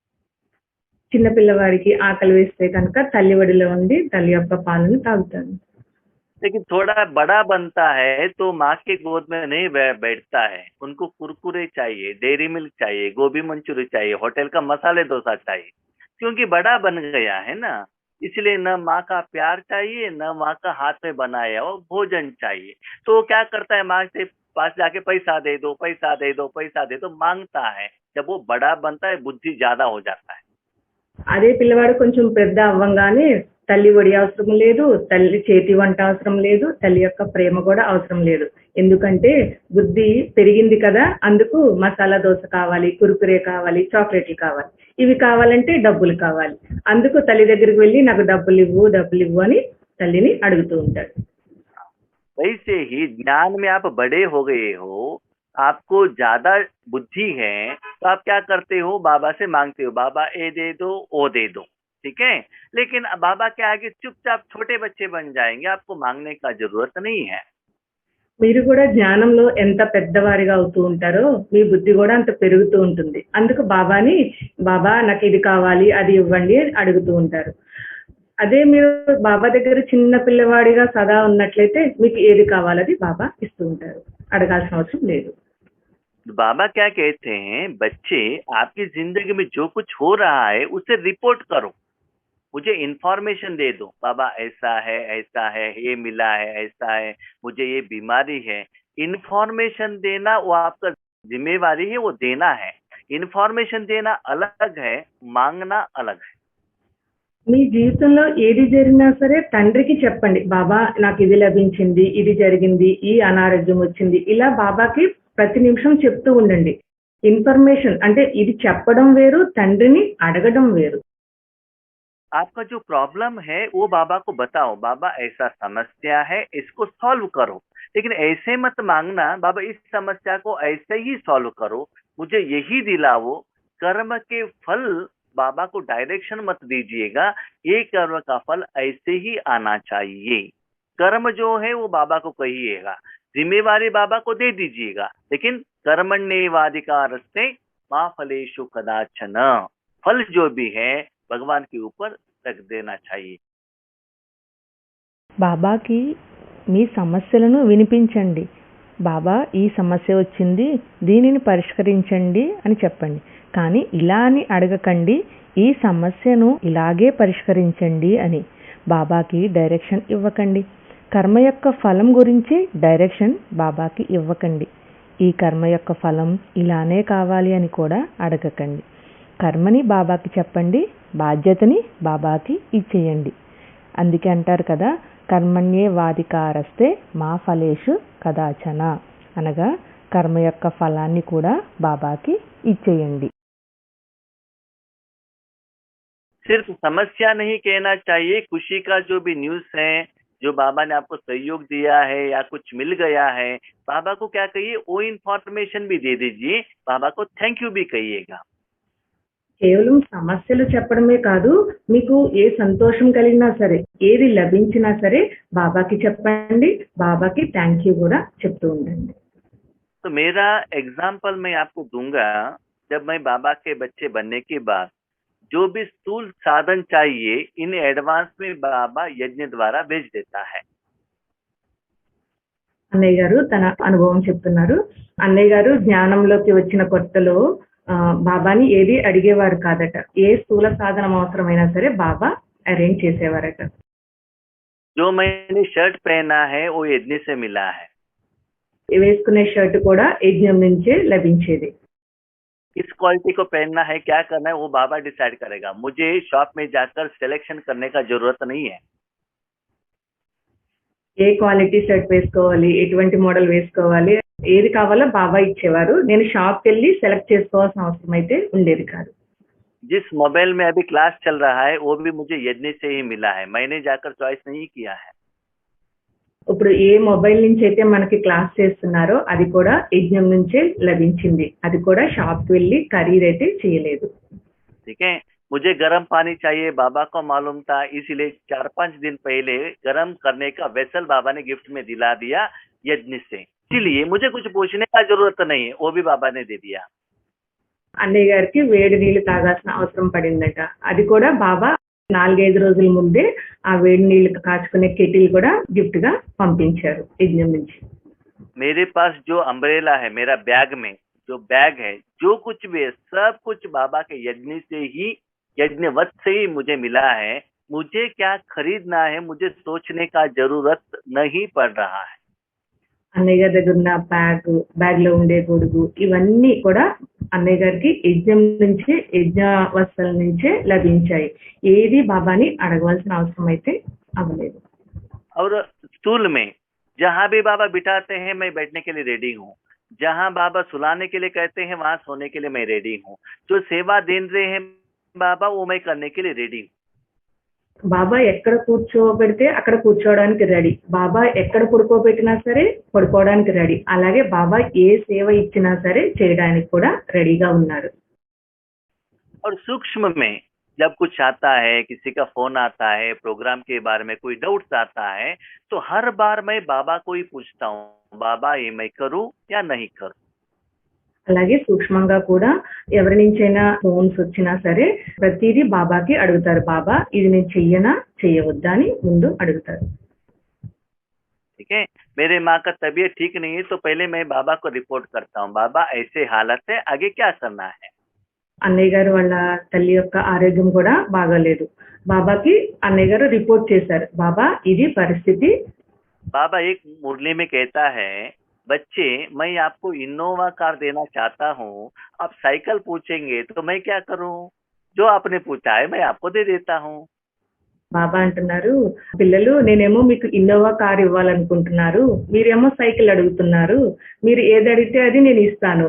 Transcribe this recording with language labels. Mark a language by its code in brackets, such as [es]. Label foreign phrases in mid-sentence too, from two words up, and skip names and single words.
[te] చిన్న పిల్లవాడికి ఆకలి వేస్తే కనుక తల్లి ఒడిలో ఉండి తల్లి యొక్క పాలను తాగుతాడు. [hi] लेकिन थोड़ा बड़ा बनता है तो माँ के गोद में नहीं बैठता है। उनको कुरकुरे चाहिए, डेयरी मिल्क चाहिए, गोभी मंचूरी चाहिए, होटल का मसाले डोसा चाहिए, क्योंकि बड़ा बन गया है ना। इसलिए न माँ का प्यार चाहिए, न माँ का हाथ में बनाया वो भोजन चाहिए। तो वो क्या करता है, माँ से पास जाके पैसा दे दो, पैसा दे दो, पैसा दे दो मांगता है। जब वो बड़ा बनता है बुद्धि ज्यादा हो जाता है। [te] అదే పిల్లవాడు కొంచెం పెద్ద అవ్వంగానే తల్లి ఒడి అవసరం లేదు, తల్లి చేతి వంట అవసరం లేదు, తల్లి యొక్క ప్రేమ కూడా అవసరం లేదు. ఎందుకంటే బుద్ధి పెరిగింది కదా, అందుకు మసాలా దోశ కావాలి, కురుకురే కావాలి, చాక్లెట్లు కావాలి. ఇవి కావాలంటే డబ్బులు కావాలి. అందుకు తల్లి దగ్గరికి వెళ్ళి నాకు డబ్బులు ఇవ్వు, డబ్బులు ఇవ్వు అని తల్లిని అడుగుతూ ఉంటాడు. [hi] वैसे ही ज्ञान में आप बड़े हो गए हो, आपको ज्यादा बुद्धि है, तो आप क्या करते हो, बाबा से मांगते हो, बाबा ये दे दो, वो दे दो। ठीक है, लेकिन बाबा के आगे चुपचाप छोटे बच्चे बन जाएंगे, आपको मांगने का जरूरत नहीं है। [te] మీరు కూడా జ్ఞానంలో ఎంత పెద్దవారిగా అవుతూ ఉంటారో మీ బుద్ధి కూడా అంత పెరుగుతూ ఉంటుంది. అందుకు బాబాని, బాబా నాకు ఇది కావాలి, అది ఇవ్వండి అని అడుగుతూ ఉంటారు. అదే మీరు బాబా దగ్గర చిన్న పిల్లవాడిగా సదా ఉన్నట్లయితే మీకు ఏది కావాలది బాబా ఇస్తూ ఉంటారు, అడగాల్సిన అవసరం లేదు. [hi] बाबा क्या कहते हैं, बच्चे आपकी जिंदगी में जो कुछ हो रहा है उसे रिपोर्ट करो। मुझे इंफॉर्मेशन दे दो, बाबा ऐसा है, ये मिला है, ऐसा है, मुझे ये बीमारी है। इंफॉर्मेशन देना वो आपका जिम्मेवारी है, वो देना है। इन्फॉर्मेशन देना अलग है, मांगना अलग है। [te] మీ జీవితంలో ఏది జరిగినా సరే తండ్రికి చెప్పండి. బాబా నాకు ఇది లభించింది, ఇది జరిగింది, ఈ అనారోగ్యం వచ్చింది. ఇలా బాబాకి ప్రతి నిమిషం చెప్తూ ఉండండి. ఇన్ఫర్మేషన్ అంటే ఇది చెప్పడం వేరు, తండ్రిని అడగడం వేరు. [hi] आपका जो प्रॉब्लम है वो बाबा को बताओ, बाबा ऐसा समस्या है, इसको सॉल्व करो। लेकिन ऐसे मत मांगना, बाबा इस समस्या को ऐसे ही सॉल्व करो, मुझे यही दिलाओ। कर्म के फल बाबा को डायरेक्शन मत दीजिएगा, ये कर्म का फल ऐसे ही आना चाहिए। कर्म जो है वो बाबा को कहिएगा, जिम्मेवारी बाबा को दे दीजिएगा, लेकिन [sa] कर्मण्येवाधिकारस्ते मा फलेषु कदाचन, [hi] फल जो भी है भगवान के ऊपर रख देना चाहिए। [te] బాబాకి మీ సమస్యలను వినిపించండి. బాబా ఈ సమస్య వచ్చింది, దీనిని పరిష్కరించండి అని చెప్పండి. కానీ ఇలా అని అడగకండి, ఈ సమస్యను ఇలాగే పరిష్కరించండి అని. బాబాకి డైరెక్షన్ ఇవ్వకండి. కర్మ యొక్క ఫలం గురించి డైరెక్షన్ బాబాకి ఇవ్వకండి. ఈ కర్మ యొక్క ఫలం ఇలానే కావాలి అని కూడా అడగకండి. కర్మని బాబాకి చెప్పండి, బాధ్యతని బాబాకి ఇచ్చేయండి. అందుకే అంటారు కదా, [sa] कर्मण्येवाधिकारस्ते मा फलेषु कदाचन, [te] అనగా కర్మ యొక్క ఫలాన్ని కూడా బాబాకి ఇచ్చేయండి. [hi] सिर्फ समस्या नहीं कहना चाहिए, खुशी का जो भी न्यूज है, जो बाबा ने आपको सहयोग दिया है या कुछ मिल गया है, बाबा को क्या कहिए, वो इन्फॉर्मेशन भी दे दीजिए, बाबा को [en] thank you [hi] भी कहिएगा। [te] కేవలం సమస్యలు చెప్పడమే కాదు, మీకు ఏ సంతోషం కలిగినా సరే, ఏది లభించినా సరే బాబాకి చెప్పండి, బాబాకి [en] thank you [te] కూడా చెప్తూ ఉండండి. [hi] तो मेरा एग्जाम्पल मैं आपको दूंगा, जब मैं बाबा के बच्चे बनने के बाद जो भी स्थूल साधन चाहिए, [en] in advance [hi] में बाबा यज्ञ द्वारा भेज देता है। [te] అన్నయ్య గారు తన అనుభవం చెప్తున్నారు. అన్నయ్య గారు జ్ఞానంలోకి వచ్చిన కొత్తలో బాబాని ఏది అడిగేవారు కాదట. ఏ స్థూల సాధనం అవసరమైనా సరే బాబా అరేంజ్ చేసేవారట. [hi] जो मैंने शर्ट पहना है वो यज्ञ से मिला है। [te] వేసుకునే షర్ట్ కూడా యజ్ఞం నుంచే లభించేది. [hi] किस क्वालिटी को पहनना है, क्या करना है, वो बाबा डिसाइड करेगा। मुझे शॉप में जाकर सिलेक्शन करने का जरूरत नहीं है। [te] ఏ క్వాలిటీ షర్ట్ వేసుకోవాలి, ఎటువంటి మోడల్ వేసుకోవాలి, ఏది కావాలో బాబా ఇచ్చేవారు. నేను షాప్కి వెళ్ళి సెలెక్ట్ చేసుకోవాల్సిన అవసరం అయితే ఉండేది కాదు. [hi] जिस मोबाइल में अभी क्लास चल रहा है वो भी मुझे यज्ञ से ही मिला है, मैंने जाकर चॉइस नहीं किया है। [te] ఇప్పుడు ఏ మొబైల్ నుంచి అయితే మనకి క్లాస్ చేస్తున్నారో అది కూడా యజ్ఞం నుంచే లభించింది. అది కూడా షాప్కి వెళ్ళి ఖరీదైతే చేయలేదు. [hi] ठीक है, मुझे गर्म पानी चाहिए, बाबा को मालूम था, इसीलिए 4-5 दिन पहले गर्म करने का वेसल बाबा ने गिफ्ट में दिला दिया यज्ञ से। इसीलिए मुझे कुछ पूछने का जरूरत नहीं है, वो भी बाबा ने दे दिया। [te] అన్నయ్య గారికి వేడి నీళ్లు తాగాల్సిన అవసరం పడిందట. అది కూడా బాబా 4-5 రోజుల ముందే ఆ వేడి నీళ్లు కాచుకునే కెటిల్ కూడా గిఫ్ట్ గా పంపించారు యజ్ఞం నుంచి. [hi] मेरे पास जो अम्ब्रेला है, मेरा बैग में जो बैग है, जो कुछ भी है, सब कुछ बाबा के यज्ञ से ही, यज्ञवत से ही मुझे मिला है। मुझे क्या खरीदना है, मुझे सोचने का जरूरत नहीं पड़ रहा है। [te] అన్నయ్య గారి దగ్గర ఉన్న బ్యాగ్ లో ఉండే గొడుగు ఇవన్నీ కూడా అన్నయ్య గారికి యజ్ఞం నుంచే, యజ్ఞ వస్తువుల నుంచే లభించాయి. ఏది బాబాని అడగవలసిన అవసరం అయితే అవ్వలేదు. [hi] और स्टूल में जहाँ भी बाबा बिठाते हैं मैं बैठने के लिए रेडी हूँ, जहाँ बाबा सुलाने के लिए कहते हैं वहां सोने के लिए मैं रेडी हूँ, जो सेवा दे रहे हैं बाबा वो मैं करने के लिए रेडी हूँ। [te] బాబా ఎక్కడ కూర్చోబెడితే అక్కడ కూర్చోవడానికి రెడీ, బాబా ఎక్కడ పడుకోబెట్టినా సరే పడుకోవడానికి రెడీ, అలాగే బాబా ఏ సేవ ఇచ్చినా సరే చేయడానికి కూడా రెడీగా ఉన్నారు. [hi] और सूक्ष्म में जब कुछ आता है, किसी का फोन आता है, प्रोग्राम के बारे में कोई डाउट्स आता है, तो हर बार मैं बाबा को ही पूछता हूँ, बाबा ये मैं करूँ या नहीं करूँ। [te] అలాగే సూక్ష్మంగా కూడా ఎవరి నుంచైనా ఫోన్స్ వచ్చినా సరే ప్రతిదీ బాబాకి అడుగుతారు. బాబా ఇది నేను చెయ్యనా చెయ్యవద్దా అని ముందు అడుగుతారు. [hi] ठीक है, मेरे माँ का तबीयत ठीक नहीं है तो पहले मैं बाबा को रिपोर्ट करता हूँ, बाबा ऐसे हालत है, आगे क्या करना है। [te] అన్నయ్య గారు వాళ్ళ తల్లి యొక్క ఆరోగ్యం కూడా బాగాలేదు. బాబాకి అన్నయ్య గారు రిపోర్ట్ చేశారు, బాబా ఇది పరిస్థితి. [hi] बाबा एक मुरली में कहता है, बच्चे मैं आपको इनोवा कार देना चाहता हूँ, आप साइकिल पूछेंगे तो मैं क्या करूँ? जो आपने पूछा है मैं आपको दे देता हूँ. [te] బాబా అంటున్నారు, పిల్లలు నేనేమో మీకు ఇన్నోవా కార్ ఇవ్వాలనుకుంటున్నారు, మీరేమో సైకిల్ అడుగుతున్నారు, మీరు ఏది అడిగితే అది నేను ఇస్తాను.